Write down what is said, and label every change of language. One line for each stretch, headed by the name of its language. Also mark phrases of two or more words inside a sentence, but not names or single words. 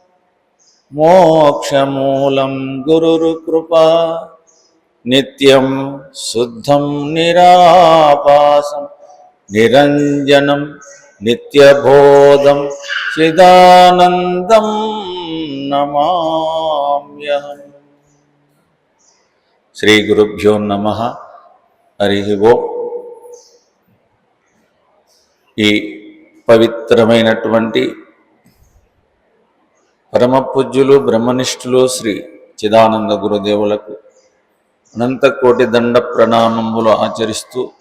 Sanskrit: मोक्षमूलं गुरुर्कृपा नित्यं शुद्धं निराभासं निरंजनं नित्यबोधं चिदानन्दं नमाम्यहम्। श्री गुरुभ्यो नमः। हरि ओं।
Telugu: ఈ పవిత్రమైనటువంటి పరమ పూజ్యులు బ్రహ్మనిష్ఠులు శ్రీ చిదానంద గురుదేవులకు అనంత కోటి దండ ప్రణామములు ఆచరిస్తూ